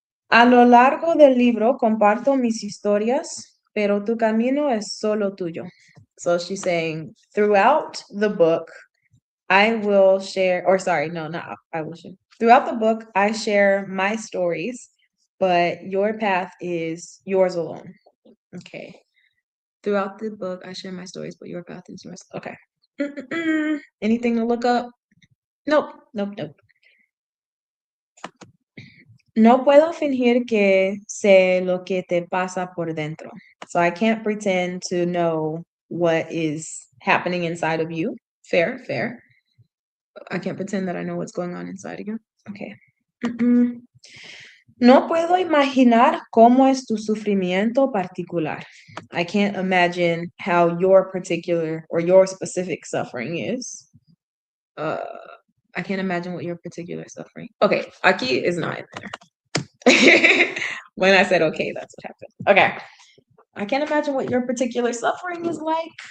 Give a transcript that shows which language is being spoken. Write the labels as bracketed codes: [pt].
[es] A lo largo del libro comparto mis historias, pero tu camino es solo tuyo. [en] So she's saying, throughout the book, I will share, or sorry, no, not I will share. Throughout the book, I share my stories, but your path is yours alone. Okay. Throughout the book, I share my stories, but your path is yours. Okay. Anything to look up? Nope, nope, nope. [es] No puedo fingir que sé lo que te pasa por dentro. [en] So I can't pretend to know what is happening inside of you. Fair, fair. I can't pretend that I know what's going on inside of you. Okay. [es] No puedo imaginar cómo es tu sufrimiento particular. [en] I can't imagine how your particular or your specific suffering is. I can't imagine what your particular suffering. Okay, aquí is not in there. When I said okay, that's what happened. Okay. I can't imagine what your particular suffering is like.